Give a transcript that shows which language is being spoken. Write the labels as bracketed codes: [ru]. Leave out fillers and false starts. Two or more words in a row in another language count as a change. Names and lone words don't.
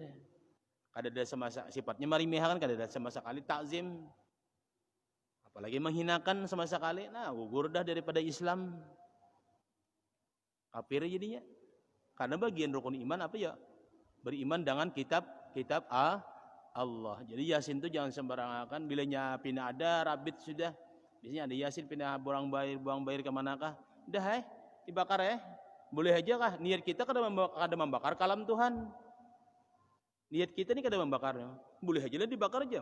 [bjn] Kada sama sifatnya meremehkan, kada sama sekali takzim. [id] Apalagi menghinakan sama sekali. Nah, gugur dah daripada Islam. Kafir jadinya. Karena bagian rukun iman apa ya? Beriman dengan kitab Allah. [bjn] Jadi Yasin itu jangan sembarangan. Bilanya pina ada rabit sudah. Biasanya ada Yasin pina buang bayar ke manakah? Udah dibakar Boleh aja kah? Niat kita kada membakar kalam Tuhan. Niat kita ni kada membakar. Boleh aja lah dibakar aja.